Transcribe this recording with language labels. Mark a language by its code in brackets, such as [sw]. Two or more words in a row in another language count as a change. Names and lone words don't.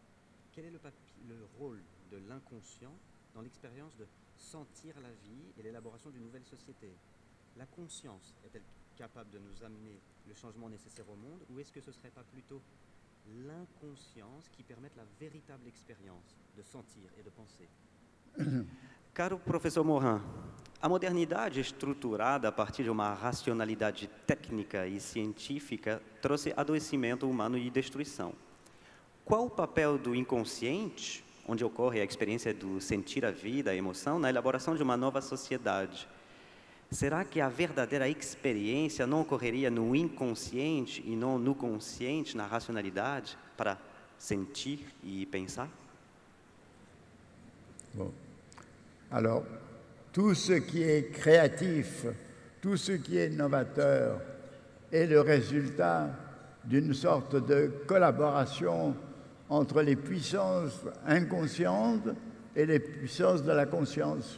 [fr] Quel est le rôle de l'inconscient dans l'expérience de sentir la vie et l'élaboration d'une nouvelle société? La conscience est-elle capable de nous amener le changement nécessaire au monde, ou est-ce que ce ne serait pas plutôt l'inconscience qui permette la véritable expérience de sentir et de penser? [pt] Caro professor Morin, a modernidade estruturada a partir de uma racionalidade técnica e científica trouxe adoecimento humano e destruição. Qual o papel do inconsciente, onde ocorre a experiência do sentir a vida, a emoção, na elaboração de uma nova sociedade? Será que a verdadeira experiência não ocorreria no inconsciente e não no consciente, na racionalidade, para sentir e pensar? [fr] Bon. Alors, tout ce qui est créatif, tout ce qui est novateur est le résultat d'une sorte de collaboration entre les puissances inconscientes et les puissances de la conscience.